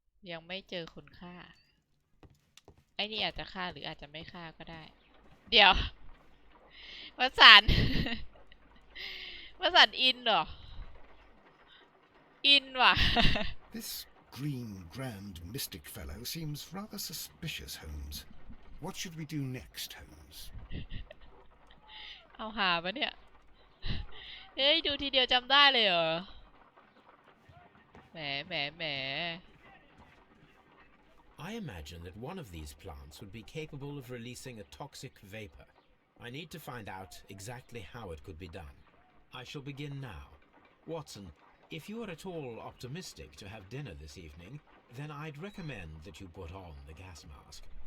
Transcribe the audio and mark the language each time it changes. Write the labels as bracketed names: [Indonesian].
[Thai] ยังไม่เจอคนฆ่า ไอ้นี่อาจจะฆ่าหรืออาจจะไม่ฆ่าก็ได้ เดี๋ยววสันต์ วสันต์อินเหรอ อินว่ะ [English] This green grand mystic fellow seems rather suspicious, Holmes. What should we do next, Holmes? [Thai] เอาหาปะเนี่ย เฮ้ย ดูทีเดียวจำได้เลยเหรอ แหม [English] I imagine that one of these plants would be capable of releasing a toxic vapor. I need to find out exactly how it could be done. I shall begin now. Watson, if you are at all optimistic to have dinner this evening, then I'd recommend that you put on the gas mask.